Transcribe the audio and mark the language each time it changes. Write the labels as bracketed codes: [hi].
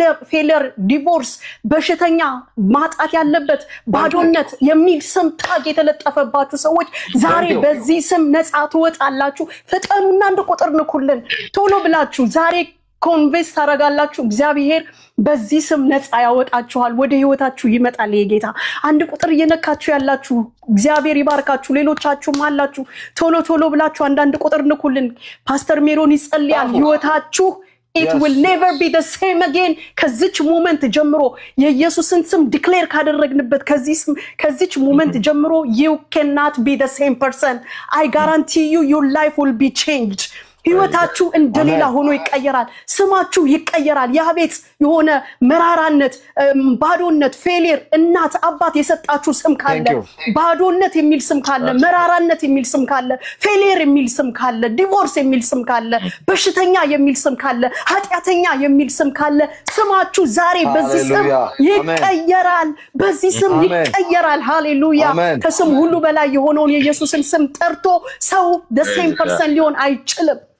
[am] ፌለር፣ ዲቮርስ፣ በሽተኛ፣ ማጣት ያለበት ባዶነት የሚል ስም ታግ የተለጠፈባችሁ ሰዎች ዛሬ በዚህ ስም ነፃ ትወጣላችሁ። ፈጠኑና አንድ ቁጥር ንኩልን ቶሎ ብላችሁ ዛሬ ኮንቬንስ ታረጋላችሁ። እግዚአብሔር በዚህ ስም ነፃ ያወጣችኋል። ወደ ህይወታችሁ ይመጣል የጌታ። አንድ ቁጥር እየነካችሁ ያላችሁ እግዚአብሔር ይባርካችሁ። ሌሎቻችሁም አላችሁ ቶሎ ብላችሁ አንድ ቁጥር ንኩልን። ፓስተር ሜሮን ይጸልያል። ህይወታችሁ [en] it will never be the same again. [am] ከዚች ሞመንት ጀምሮ የኢየሱስን ስም ዲክሌር ካደረግንበት ከዚች ሞመንት ጀምሮ [en] you cannot be the same person. I guarantee you your life will be changed. [am] ህይወታችሁ እንደሌላ ሆኖ ይቀየራል። ስማችሁ ይቀየራል። ያቤት የሆነ መራራነት፣ ባዶነት፣ ፌሊየር እናት አባት የሰጣችሁ ስም ካለ፣ ባዶነት የሚል ስም ካለ፣ መራራነት የሚል ስም ካለ፣ ፌሊየር የሚል ስም ካለ፣ ዲቮርስ የሚል ስም ካለ፣ በሽተኛ የሚል ስም ካለ፣ ኃጢአተኛ የሚል ስም ካለ ስማችሁ ዛሬ በዚህ ስም ይቀየራል። በዚህ ስም ይቀየራል። ሃሌሉያ። ከስም ሁሉ በላይ የሆነውን የኢየሱስን ስም ጠርቶ ሰው [en] the same person [am] ሊሆን አይችልም።